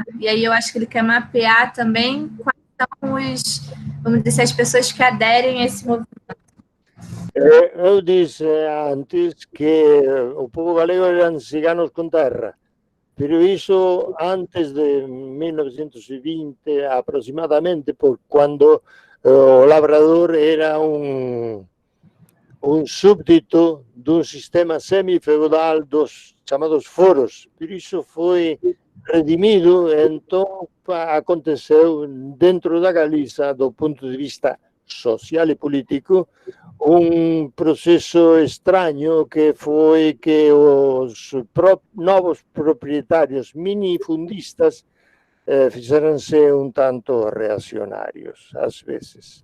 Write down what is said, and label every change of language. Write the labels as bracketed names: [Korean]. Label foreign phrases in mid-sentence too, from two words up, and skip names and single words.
[Portuguese] E aí eu acho que ele quer mapear também quais são vamos dizer, as pessoas que aderem a esse movimento. Eu disse antes que o povo galego eram ciganos com terra, pero isso antes de 1920 aproximadamente, por quando o labrador [Galician] era un súbdito dun sistema semifeudal dos chamados foros. Por iso foi redimido, entón aconteceu dentro da Galiza, do punto de vista social e político, un proceso extraño que foi que os novos propietarios minifundistas fixeranse un tanto reaccionarios ás veces.